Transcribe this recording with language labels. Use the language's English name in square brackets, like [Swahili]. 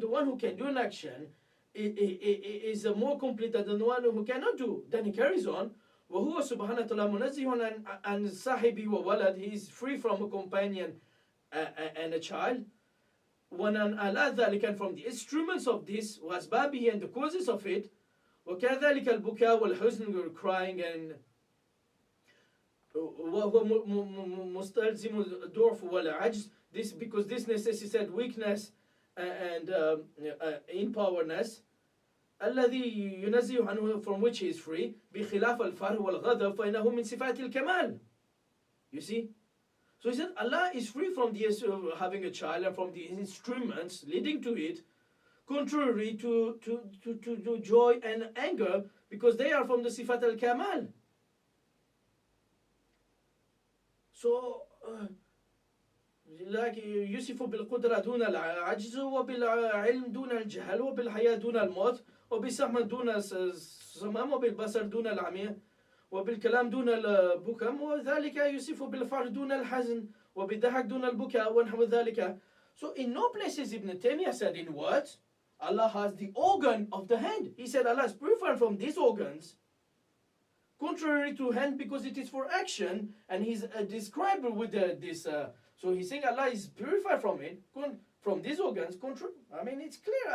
[English] The one who can do an action is more complete than the one who cannot do. Then he carries on. [Arabic] وَهُوَ سُبْحَانَهُ وَتَعَالَى مُنَزِّهٌ عَنْ صَاحِبِ وَوَلَدٍ. [English] He is free from a companion and a child. [Arabic] وَنَنْ أَلَى ذَلِكَ, [English] and from the instruments of this, [Arabic] وَأَسْبَابِهِ, [English] and the causes of it. [Arabic] وَكَذَلِكَ الْبُكَاء وَالْحُزْنُ, [English] crying, and [Arabic] وَهُوَ مُسْتَلْزِمُ الضُّعْفِ وَالْعَجْزِ. [English] This, because this necessitates weakness and impowerness. [Arabic] الذي ينزه عنه, [English] from which he is free. [Arabic] بخلاف الفرح والغضب فإنه من صفات الكمال. [English] You see? So he said Allah is free from the having a child and from the instruments leading to it, contrary to joy and anger, because they are from the sifat al-kamal. So like [Arabic] يوصف بالقدرة دون العجز وبالعلم دون الجهل وبالحياة دون الموت وبالسمع دون الصمام وبالبصر دون العمي وبالكلام دون البكم وذلك يوصف بالفرح دون الحزن وبالضحك دون البكاء ونحو ذلك. [English] So in no places Ibn Taymiyyah said in words Allah has the organ of the hand. He said Allah is purified from these organs, contrary to hand, because it is for action, and he's described with this. So he's saying Allah is purified from it, from these organs. I mean, it's clear.